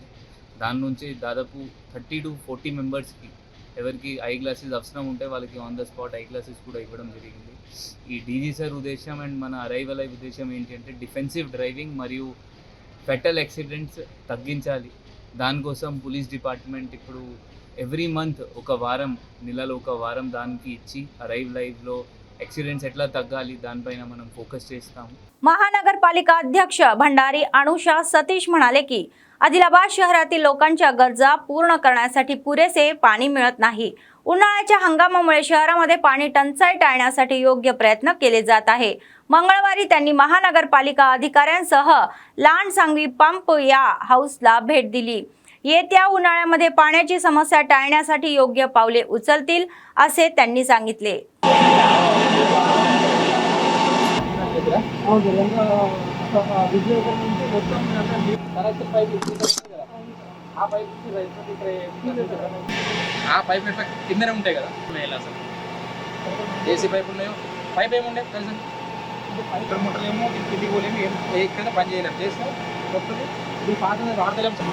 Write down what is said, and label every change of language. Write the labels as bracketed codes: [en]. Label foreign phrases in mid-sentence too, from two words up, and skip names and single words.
[te] దాని నుంచి దాదాపు 30 to 40 మెంబర్స్కి ఎవరికి [en] eye glasses [te] అవసరం ఉంటే వాళ్ళకి [en] on the spot eye glasses [te] కూడా ఇవ్వడం జరిగింది। ఈ [en] DG sir [te] ఉద్దేశం అండ్ మన అరైవల్ అయ్యే ఉద్దేశం ఏంటి అంటే [en] defensive driving [te] మరియు [en] fatal accidents [te] తగ్గించాలి। దానికోసం [en] police department [te] ఇప్పుడు [en] every month [te] ఒక వారం, నెలలో ఒక వారం దానికి ఇచ్చి అరైవ్ లైవ్లో యాక్సిడెంట్స్ ఎట్లా తగ్గాలి దానిపైన మనం ఫోకస్ చేస్తాము। [mr] महानगरपालिका अध्यक्ष भंडारी अनुषा सतीश म्हणाले की आदिलाबाद शहरातील लोकांच्या गरजा पूर्ण करण्यासाठी पुरेसे पाणी मिळत नाही। उन्हाळ्याच्या हंगामामुळे शहरामध्ये पाणी टंचाई टाळण्यासाठी योग्य प्रयत्न केले जात आहे. मंगळवारी त्यांनी महानगरपालिका अधिकाऱ्यांसह लांडसांगवी पंप या हाऊसला भेट दिली. येत्या उन्हाळ्यामध्ये पाण्याची समस्या टाळण्यासाठी योग्य पावले उचलतील असे त्यांनी सांगितले. [te] ఆ పైప్ ఇట్లా కిందనే ఉంటాయి కదా మేలు అసలు [en] AC pipe [te] ఉన్నాయో పైప్ ఏముండే తెలుసా ఇక్కడ ముట్టలేమో కిందికి పోలేము ఏం ఎక్కడ పని చేయలేము చేస్తే కొత్తది ఇది పాతది వాడతలేము